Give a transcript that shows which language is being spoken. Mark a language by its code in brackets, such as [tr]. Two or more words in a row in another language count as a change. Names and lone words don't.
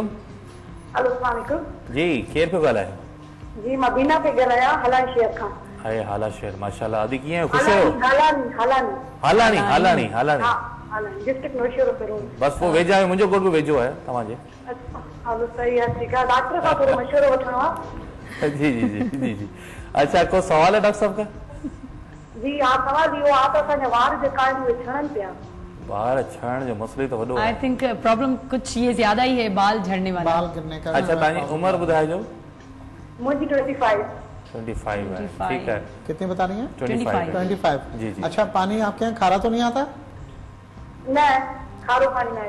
[ar] السلام عليكم [sd] जी केरु पियो ॻाल्हाए? जी मां बीना पई ॻाल्हायां, हला शहर खां। हाय हाला शहर, माशाल्लाह। अदी कीअं आहियो? ख़ुशि आहियो? हालानी डिस्ट्रिक्ट नौशहरा रोड। बस पोइ वेझा आहे, मुंहिंजो घोट बि वेझो आहे तव्हांजे। हलो [ur] صحیح ہے، ٹھیک ہے. [sd] डॉक्टर साहब थोड़ा मशवरो वठणो आहे। जी जी जी जी जी। [ur] اچھا کو سوال ہے ڈاکٹر صاحب کا? [sd] जी आप सवाल दियो, आप असांजा वार जेका आहिनि उहे छणनि पिया। बाल छड़न जो मसलो तो वडो है। [en] I think [ur] پرابلم کچھ یہ زیادہ ہی ہے، بال جھڑنے والا, بال گرنے کا. [sd] अच्छा तानी उम्र बुधाइजो। [ur] مجھے 25 ہے، ٹھیک ہے. کتنی بتا رہی ہیں? 25 جی جی. اچھا پانی آپ کے یہاں کھارا تو نہیں آتا? [sd] नहीं, खारो पानी नहीं।